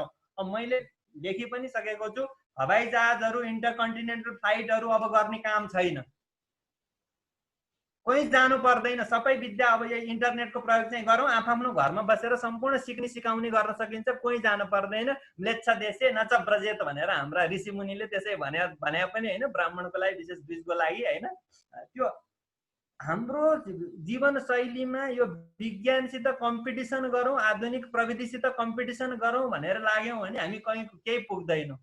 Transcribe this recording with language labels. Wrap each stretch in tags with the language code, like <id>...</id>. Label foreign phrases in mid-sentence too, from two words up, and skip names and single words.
<ne>अब मैले देखि पनि सकेको छु हवाई जहाजहरू,</ne> <en>intercontinental flights</en> <ne>अब गर्ने काम छैन, कोही जानु पर्दैन। सबै विद्या अब यो इन्टरनेटको प्रयोग चाहिँ गरौँ, आफ्नो घरमा बसेर सम्पूर्ण सिक्ने सिकाउने गर्न सकिन्छ, कोही जानु पर्दैन।</ne> <sa>म्लेच्छ देशे न च ब्रजेत</sa> <ne>भनेर हाम्रा ऋषिमुनिले त्यसै भने पनि होइन, ब्राह्मणको लागि विशेष बीजको लागि होइन। त्यो हाम्रो जीवनशैलीमा यो विज्ञानसित कम्पिटिसन गरौँ, आधुनिक प्रविधिसित कम्पिटिसन गरौँ भनेर लाग्यौँ भने हामी कहीँ केही पुग्दैनौँ।</ne>